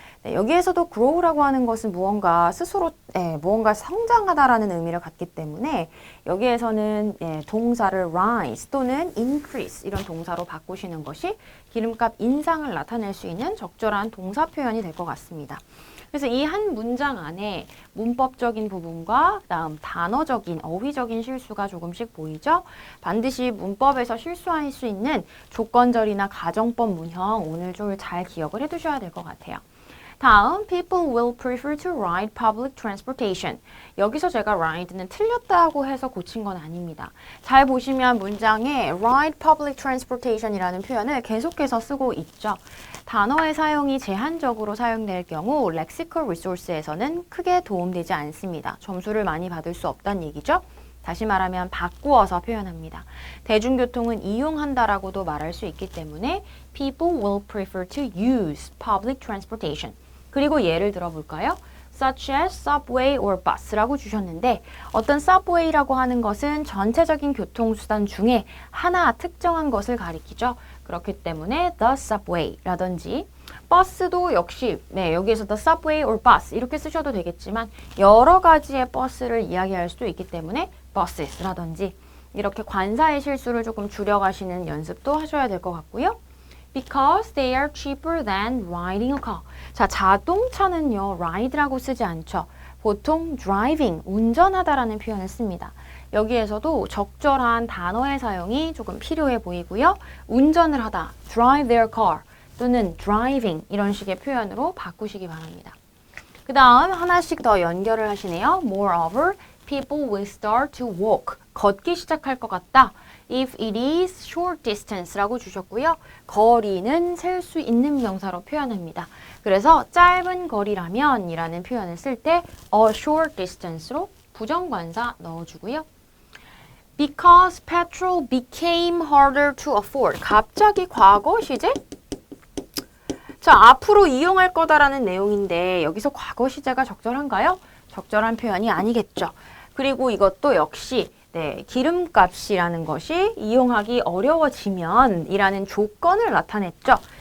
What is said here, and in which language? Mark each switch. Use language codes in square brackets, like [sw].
[ko] 여기에서도 grow라고 하는 것은 무언가 스스로 무언가 성장하다라는 의미를 갖기 때문에 여기에서는 동사를 rise 또는 increase 이런 동사로 바꾸시는 것이 기름값 인상을 나타낼 수 있는 적절한 동사 표현이 될 것 같습니다. 그래서 이 한 문장 안에 문법적인 부분과 그다음 단어적인, 어휘적인 실수가 조금씩 보이죠? 반드시 문법에서 실수할 수 있는 조건절이나 가정법 문형 오늘 좀 잘 기억을 해두셔야 될 것 같아요. [en] 다음, people will prefer to ride public transportation. [ko] 여기서 제가 ride는 틀렸다고 해서 고친 건 아닙니다. 잘 보시면 문장에 ride public transportation이라는 표현을 계속해서 쓰고 있죠. 단어의 사용이 제한적으로 사용될 경우 lexical resource에서는 크게 도움되지 않습니다. 점수를 많이 받을 수 없다는 얘기죠. 다시 말하면 바꾸어서 표현합니다. 대중교통은 이용한다라고도 말할 수 있기 때문에 [en] people will prefer to use public transportation. [ko] 그리고 예를 들어볼까요? [en] such as subway or bus [ko] 라고 주셨는데 어떤 subway라고 하는 것은 전체적인 교통수단 중에 하나 특정한 것을 가리키죠. 그렇기 때문에 the subway라든지 버스도 역시 여기에서 [en] the subway or bus [ko] 이렇게 쓰셔도 되겠지만 여러 가지의 버스를 이야기할 수도 있기 때문에 busses라든지 이렇게 관사의 실수를 조금 줄여가시는 연습도 하셔야 될 것 같고요. [en] Because they are cheaper than riding a car. [ko] 자, 자동차는요, ride라고 쓰지 않죠. 보통 driving, 운전하다라는 표현을 씁니다. 여기에서도 적절한 단어의 사용이 조금 필요해 보이고요. 운전을 하다, [en] drive their car [ko] 또는 driving 이런 식의 표현으로 바꾸시기 바랍니다. 그 다음 하나씩 더 연결을 하시네요. [en] Moreover, people will start to walk. [ko] 걷기 시작할 것 같다. [en] If it is short distance [ko] 라고 주셨고요. 거리는 셀 수 있는 명사로 표현합니다. 그래서 짧은 거리라면 이라는 표현을 쓸 때 [en] a short distance [ko] 로 부정관사 넣어주고요. [en] Because petrol became harder to afford. [ko] 갑자기 과거 시제? 자, 앞으로 이용할 거다라는 내용인데 여기서 과거 시제가 적절한가요? 적절한 표현이 아니겠죠. 그리고 이것도 역시 기름값이라는 것이 이용하기 어려워지면 이라는 조건을 나타냈죠.